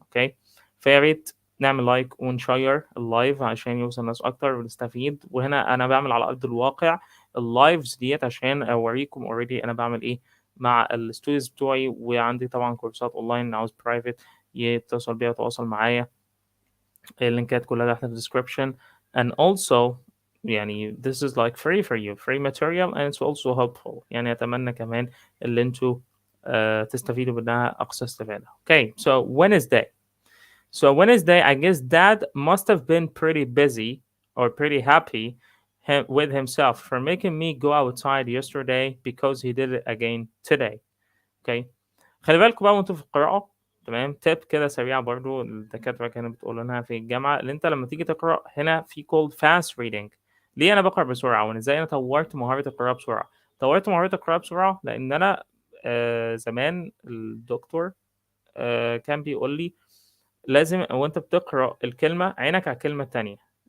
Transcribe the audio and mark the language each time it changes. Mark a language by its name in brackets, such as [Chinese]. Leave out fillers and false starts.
[Arabic] أوكي، فيا ريت نعمل لايك ونشير اللايف عشان يوصل ناس أكتر ونستفيد. وهنا أنا بعمل على أرض الواقع اللايفز ديت عشان أوريكم أوريدي أنا بعمل إيه مع الستودنتس بتوعي. وعندي طبعا كورسات أونلاين، عاوز برايفت يتصل بيا وتواصل معايا، اللينكات كلها تحت في description. [English] And also [Arabic] يعني [English] this is like free for you, free material, and it's also helpful. [Arabic] يعني أتمنى كمان اللي انتوا تستفيدوا منها أقصى استفادة. [English] Okay, so Wednesday. So Wednesday, I guess Dad must have been pretty busy or pretty happy with himself for making me go outside yesterday because he did it again today. [Arabic] Okay, خلي بالكم بقى وانتوا في القراءة. تمام، تip كده سريعة برضو الدكاترة كانوا بتقول لنا في الجامعة، اللي انت لما تيجي تقرأ هنا في [English] called fast reading. [Arabic] ليه انا بقرأ بسرعة وان ازاي انا طورت مهارة القراءة بسرعة؟ طورت مهارة القراءة بسرعة لان انا زمان الدكتور كان بيقول لي لازم وانت بتقرأ الكلمة عينك على الكلمة التانية.